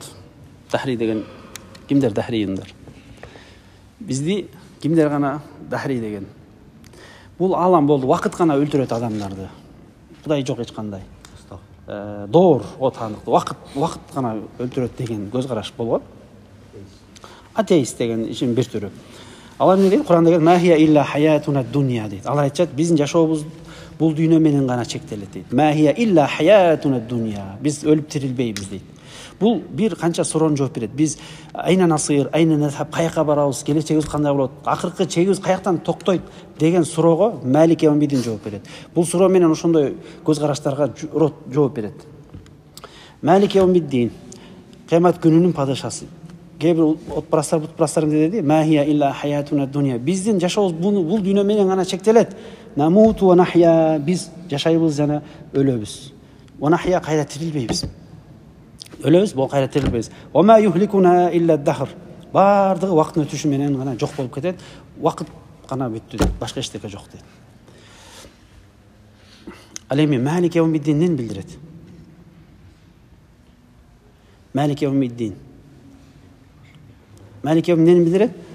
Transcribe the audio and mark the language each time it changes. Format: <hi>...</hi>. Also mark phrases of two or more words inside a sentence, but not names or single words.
<ky>Дахри деген кимдер дахрийиндар? Бизди кимдер гана дахри деген? Бул алам болду, вакыт гана өлтүрөт адамдарды. Кудай жок эч кандай. Доор отандыкты, вакыт гана өлтүрөт деген көз караш болгон. Атеист деген ишин бир түрү. Алар эмне дейт? Куранда келген</ky> <ar>ما هي إلا حياتنا الدنيا</ar> <ky>дейт. Алар айтат, биздин жашообуз бул дүйнө менен гана чектелет дейт.</ky> <ar>ما هي إلا حياتنا الدنيا.</ar> <ky>Биз өлүп тирилбейбиз дейт. Бул бир канча суроону жооп берет. Биз</ky> <ar>أين نسير، أين نذهب,</ar> <ky>каяка барабыз, келечегибиз кандай болот, акыркы чегибиз каяктан токтойт деген суроого</ky> <ar>مالك يوم الدين</ar> <ky>жооп берет. Бул суроо менен ошондой көз караштарга жооп берет.</ky> <ar>مالك يوم الدين</ar> <ky>кыямат күнүнүн падышасы. Кээ бир отпурастар, бутпурастар деди,</ky> <ar>ما هي إلا حياتنا الدنيا.</ar> <ky>Биздин жашообуз бул дүйнө менен гана чектелет.</ky> <ar>نموت ونحيا,</ar> <ky>биз жашайбыз жана өлөбүз.</ky> <ar>ونحيا,</ar> <ky>кайра тирилбейбиз. өлөбүз, бул кайра тирилбейбиз.</ky> <ar>وما يهلكنا إلا الدهر.</ar> <ky>Бардыгы убакыттын өтүшү менен гана жок болуп кетет. Убакыт гана бүттү дейт. Башка эчтеке жок дейт. Ал эми</ky> <ar>مالك يوم الدين</ar> <ky>эмнени билдирет?</ky> <ar>مالك يوم الدين. مالك يوم الدين</ar> <ky>эмнени билдирет?</ky>